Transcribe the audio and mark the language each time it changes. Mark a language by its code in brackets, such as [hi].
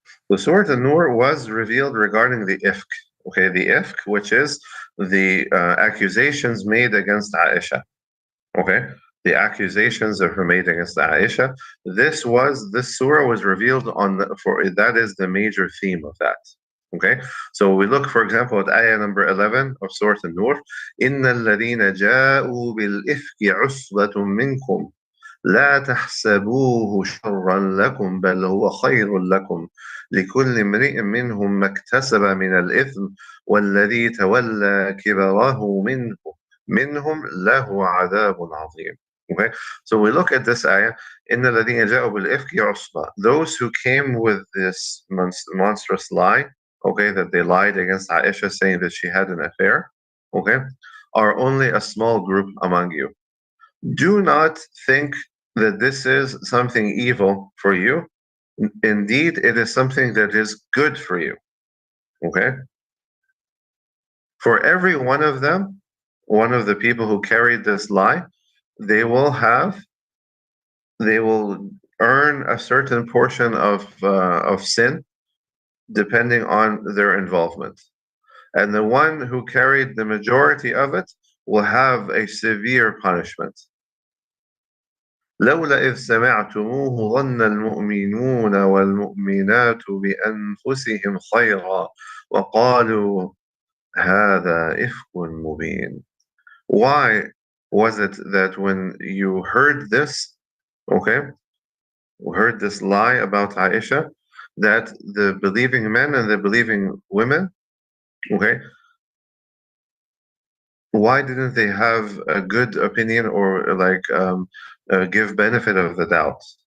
[en] The Surah An-Nur was revealed regarding the ifk. Okay, the ifk, which is the accusations made against Aisha. Okay, the accusations that were made against Aisha. This surah was revealed on for that is the major theme of that. Okay, so we look, for example, at ayah number 11 of Surah An-Nur. [ar] إن الذين جاءوا بالإفك عصبة منكم لا تحسبوه شرا لكم بل هو خير لكم لكل امرئ منهم ما اكتسب من الإثم والذي تولى كبره منهم له عذاب عظيم. [en] Okay, so we look at this ayah. [ar] إن الذين جاءوا بالإفك عصبة. [en] Those who came with this monstrous lie, okay, that they lied against Aisha, saying that she had an affair, okay, are only a small group among you. Do not think that this is something evil for you. Indeed, it is something that is good for you. Okay? For every one of them, one of the people who carried this lie, they will have, they will earn a certain portion of sin depending on their involvement. And the one who carried the majority of it will have a severe punishment. [ar] لولا إذ سمعتموه ظن المؤمنون والمؤمنات بأنفسهم خيرا وقالوا هذا إفك مبين. [en] Why was it that when you heard this, okay, heard this lie about Aisha, that the believing men and the believing women, okay, why didn't they have a good opinion or like give benefit of the doubt?